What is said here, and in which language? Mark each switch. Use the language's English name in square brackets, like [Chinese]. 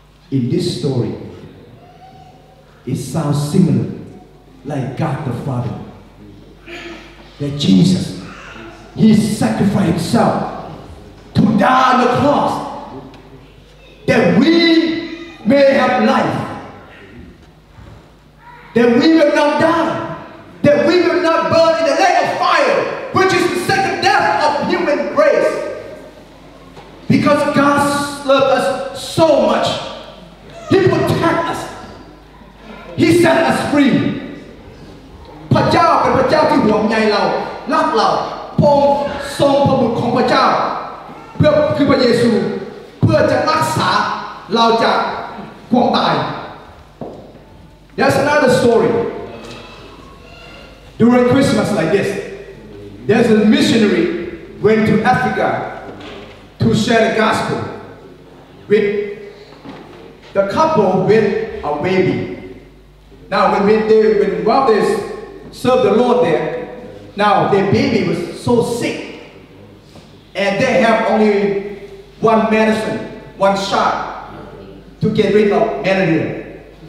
[English] In this story, it sounds similar, like God the Father, that Jesus, He sacrificed Himself to die on the cross, that we may have life, that we will not die, that we will not burn in the lake of fire, which is the second death of human race. Because God loved us so much, He protected us, He set us free. [Thai] พระเจ้าเป็นพระเจ้าที่ห่วงใยเรารักเราพระองค์ทรงพระบุตรของพระเจ้าคือพระเยซูเพื่อจะรักษาเราจากความตาย [English] There's another story. During Christmas like this, there's a missionary went to Africa to share the gospel with the couple with a baby. Now while they serve the Lord there, now their baby was so sick, and they have only one medicine, one shot to get rid of malaria.